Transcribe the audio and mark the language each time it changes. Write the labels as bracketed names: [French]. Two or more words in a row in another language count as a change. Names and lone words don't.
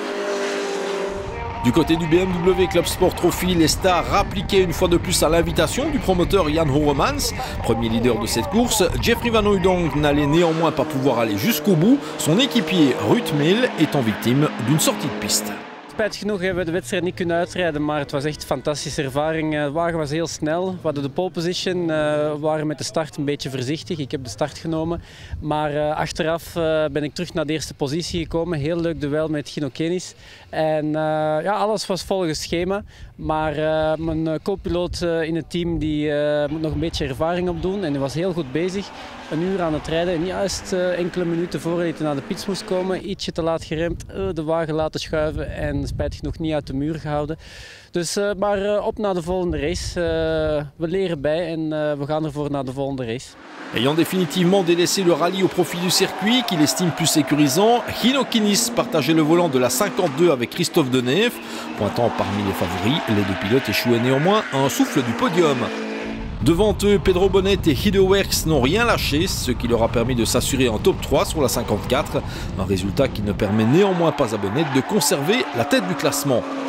[French] Du côté du BMW Club Sport Trophy, les stars rappliquaient une fois de plus à l'invitation du promoteur Jan Horemans. Premier leader de cette course, Jeffrey Van Hooydonk n'allait néanmoins pas pouvoir aller jusqu'au bout, son équipier Ruud Meel étant victime d'une sortie de piste. [Dutch] Spijtig genoeg hebben we de wedstrijd niet kunnen uitrijden, maar het was echt een fantastische ervaring. De wagen was heel snel. We hadden de [English] pole position, [Dutch] we waren met de start een beetje voorzichtig. Ik heb de start genomen, maar achteraf ben ik terug naar de eerste positie gekomen. Heel leuk duel met Gino Kennis. En ja, alles was volgens schema, maar mijn co-piloot in het team die moet nog een beetje ervaring opdoen en die was heel goed bezig. Een uur aan het rijden en juist enkele minuten voordat hij naar de pits moest komen, ietsje te laat geremd, de wagen laten schuiven en spijtig genoeg niet uit de muur gehouden. Dus maar op naar de volgende race. We leren bij en we gaan ervoor naar de volgende race. [French] Ayant définitivement délaissé le rallye au profit du circuit, qu'il estime plus sécurisant, Gino Kinnis partageait le volant de la 52 avec Christophe Deneve. Pointant parmi les favoris, les 2 pilotes échouaient néanmoins à un souffle du podium. Devant eux, Pedro Bonnet et Hideworks n'ont rien lâché, ce qui leur a permis de s'assurer un top 3 sur la 54, un résultat qui ne permet néanmoins pas à Bonnet de conserver la tête du classement.